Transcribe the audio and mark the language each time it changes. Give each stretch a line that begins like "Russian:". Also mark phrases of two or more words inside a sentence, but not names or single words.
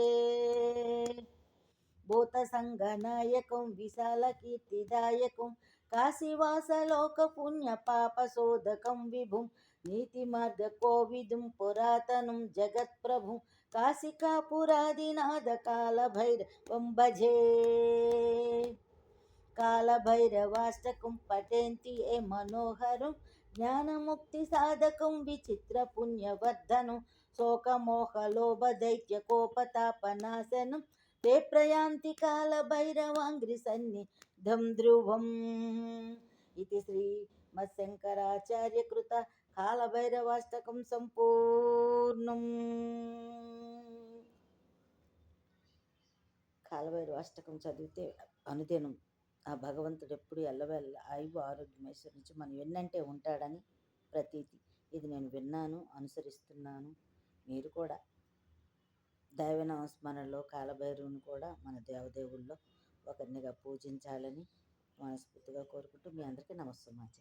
Sanskrit: భూతసంగనాయకం విశాలకీర్తిదాయకం కాశీవాసలోక పుణ్య పాపశోధకం విభుం నీతిమార్గ కోవిదుం పురాతనం జగత్ప్రభుం కాశికాపురాదినాద కాలభైరవం భజే. కాలభైరవాష్టకం పఠేంతి ఏ మనోహరం జ్ఞానముక్తి సాధకం విచిత్ర పుణ్యవర్ధనం శోకమోహలోభ దైత్య కోపతాపనాశనం ते प्रयांति कालभैरवांघ्रि सन्निधं ध्रुवम् इति श्रीमत्शंकराचार्य कृत कालभैरवाष्टकं संपूर्णम्। పూర్ణం.
Telugu: కాలభైరవ అష్టకం చదివితే అనుదినం ఆ భగవంతుడు ఎప్పుడు ఎల్లవేళ ఆయువు ఆరోగ్యం ఐశ్వర్యించి మనం వెన్నంటే ఉంటాడని ప్రతీతి. ఇది నేను విన్నాను, అనుసరిస్తున్నాను. మీరు కూడా దైవనామస్మరణలో కాలభైరవుని కూడా మన దేవదేవుల్లో ఒకరినిగా పూజించాలని మనస్ఫూర్తిగా కోరుకుంటూ మీ అందరికీ నమస్సుమాంజలి.